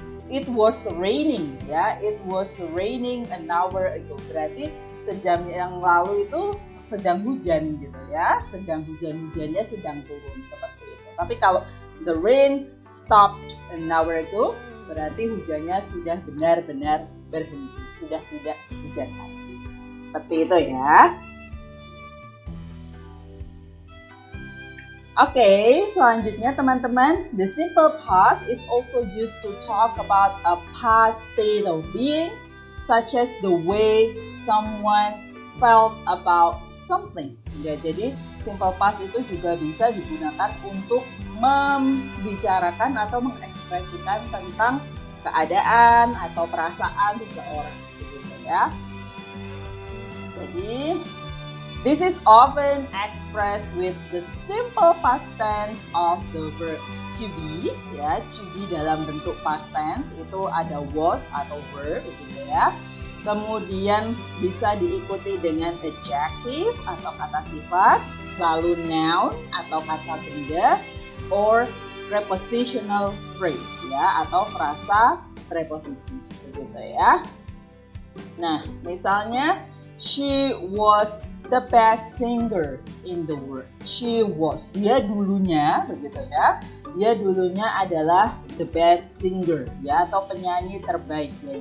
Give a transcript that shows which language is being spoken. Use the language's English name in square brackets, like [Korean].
[English] it was raining ya, it was raining an hour ago. [Indonesian] Berarti sejam yang lalu itu sedang hujan gitu ya, sedang hujannya sedang turun seperti itu. Tapi kalau [English] the rain stopped an hour ago, [Indonesian] berarti hujannya sudah benar-benar berhenti, sudah tidak hujan lagi. Seperti itu ya. [English] Oke, [Indonesian] selanjutnya teman-teman, [English] the simple past is also used to talk about a past state of being, such as the way someone felt about something. [Indonesian] Ya, jadi simple past itu juga bisa digunakan untuk membicarakan atau mengekspresikan tentang keadaan atau perasaan seseorang, gitu ya. [English] Jadi this is often expressed with the simple past tense of the verb to be. [Indonesian] Ya, to be dalam bentuk past tense itu ada was atau were, gitu ya. Kemudian bisa diikuti dengan adjective atau kata sifat, lalu noun atau kata benda, or prepositional phrase ya, atau frasa preposisi, begitu ya. Nah, misalnya [English] she was the best singer in the world. [Indonesian] She was, dia dulunya, begitu ya. Dia dulunya adalah the best singer ya, atau penyanyi terbaik ya.